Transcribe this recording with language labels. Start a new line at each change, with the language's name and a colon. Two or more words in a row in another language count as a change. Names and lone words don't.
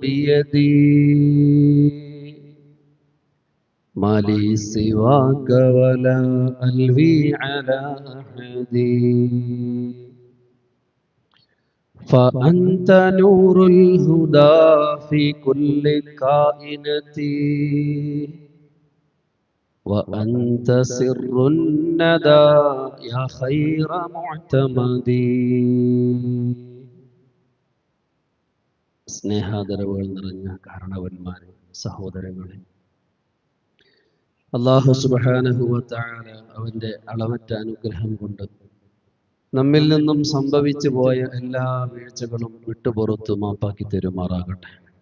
Arabic: بيدي ما لي سواك ولا ألوي على أحد فأنت نور الهدى في كل كائنتي وأنت سر الندى يا خير معتمدي.
Malayalam: സ്നേഹാദരവുകൾ നിറഞ്ഞ കാരണവന്മാരെ, സഹോദരങ്ങളെ,
Arabic: الله سبحانه وتعالى
Malayalam: അവന്റെ അളവറ്റ അനുഗ്രഹം കൊണ്ട് നമ്മിൽ നിന്നും സംഭവിച്ചു പോയ എല്ലാ വീഴ്ചകളും വിട്ടുപുറത്തു മാപ്പാക്കി തരുമാറാകട്ടെ.